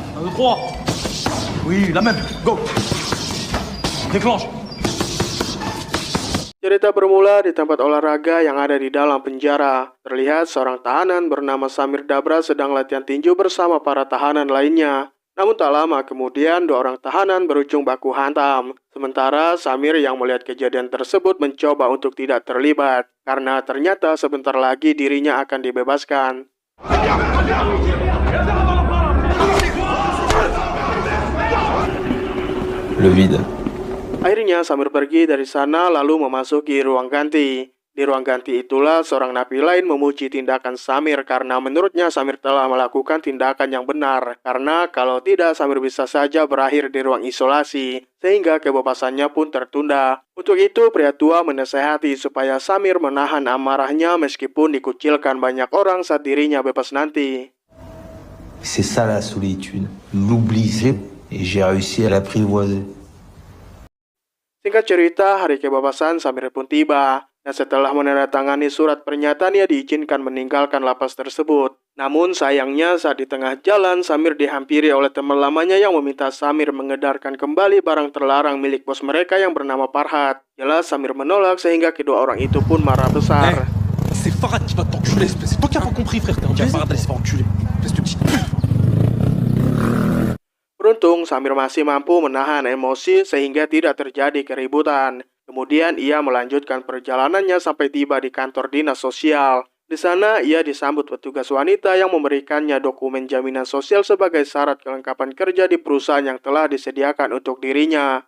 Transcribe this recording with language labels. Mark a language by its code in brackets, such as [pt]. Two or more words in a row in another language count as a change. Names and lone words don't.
[fr] 3. Oui, la même. Go. Déclenche. [id] Cerita bermula di tempat olahraga yang ada di dalam penjara. Terlihat seorang tahanan bernama Samir Dabra sedang latihan tinju bersama para tahanan lainnya. Namun tak lama kemudian dua orang tahanan berujung baku hantam. Sementara Samir yang melihat kejadian tersebut mencoba untuk tidak terlibat. Karena ternyata sebentar lagi dirinya akan dibebaskan. [fr] Le vide. [id] Akhirnya Samir pergi dari sana lalu memasuki ruang ganti. Di ruang ganti itulah seorang napi lain memuji tindakan Samir karena menurutnya Samir telah melakukan tindakan yang benar. Karena kalau tidak Samir bisa saja berakhir di ruang isolasi, sehingga kebebasannya pun tertunda. Untuk itu pria tua menasehati supaya Samir menahan amarahnya meskipun dikucilkan banyak orang saat dirinya bebas nanti. [fr] C'est ça la solitude. L'oubli. Et j'ai réussi à l'apprivoiser. [id] Singkat cerita, hari kebebasan Samir pun tiba. Dan setelah menandatangani surat pernyataan, ia diizinkan meninggalkan lapas tersebut. Namun sayangnya saat di tengah jalan, Samir dihampiri oleh teman lamanya yang meminta Samir mengedarkan kembali barang terlarang milik bos mereka yang bernama Farhat. Jelas Samir menolak sehingga kedua orang itu pun marah besar. [fr] C'est Farhat qui va t'enculer, espèce. C'est toi qui as pas compris, frère. T'as dit à Farhat d'aller se faire enculer. Espèce de petit. [id] Beruntung, Samir masih mampu menahan emosi sehingga tidak terjadi keributan. Kemudian ia melanjutkan perjalanannya sampai tiba di kantor dinas sosial. Di sana ia disambut petugas wanita yang memberikannya dokumen jaminan sosial sebagai syarat kelengkapan kerja di perusahaan yang telah disediakan untuk dirinya.